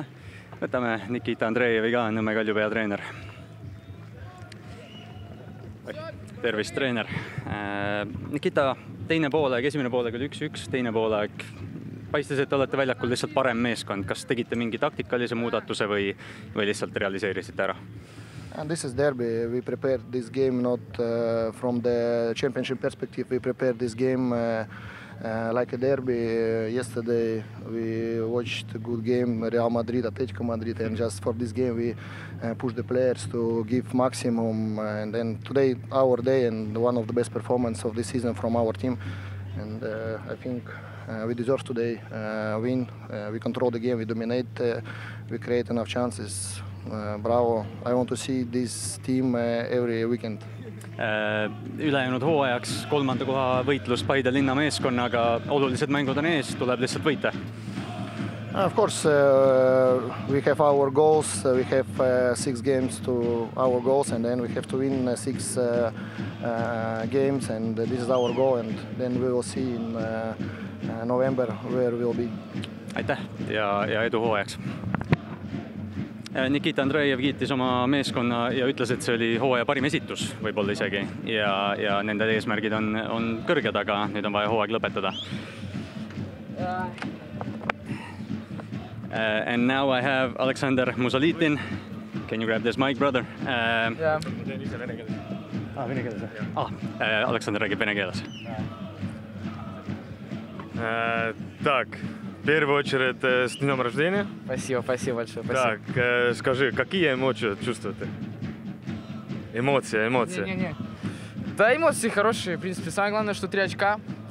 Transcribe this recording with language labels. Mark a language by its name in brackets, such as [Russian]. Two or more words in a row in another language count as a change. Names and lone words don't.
[Estonian] Võtame Nikita Andreevi ka, Nõmme Kalju peatreener. Tervist, treener. Nikita, teine poolaeg, esimene poolaeg oli 1-1, teine poolaeg paistis, et olete väljakul lihtsalt parem meeskond. Kas tegite mingi taktikalise muudatuse või lihtsalt realiseerisite ära? [English] And this is derby. We prepared this game not from the championship perspective. We prepared this game like a derby. Yesterday we watched a good game, Real Madrid, Atletico Madrid, and just for this game we push the players to give maximum. And then today our day and one of the best performance of this season from our team. And I think we deserve today win. We control the game, we dominate, we create enough chances. Bravo. I want to see this team every weekend. [Estonian] Ülejäänud hooajaks 3. koha võitlus Paide linna meeskonnaga, olulised mängud on ees, tuleb lihtsalt võita. [English] Of course, we have our goals. We have 6 games to our goals, and then we have to win 6 games, and this is our goal, and then we will see in November where we will be. [Estonian] Aitäh ja edu hooajaks. Nikita Andreev kiitis oma meeskonna ja ütles, et see oli hooaja parim esitus võib-olla isegi ja nende eesmärgid on kõrged, aga nüüd on vaja hooaeg lõpetada. [English] And now I have Alexander Musalitin. Can you grab this mic, brother? Yeah. [Estonian] Vene keeles. Alexander räägib vene keeles. [Russian] Так, в первую очередь, с днем рождения. Спасибо большое. Так, скажи, какие эмоции чувствуете? Эмоции. Не. Да, эмоции хорошие, в принципе. Самое главное, что 3 очка.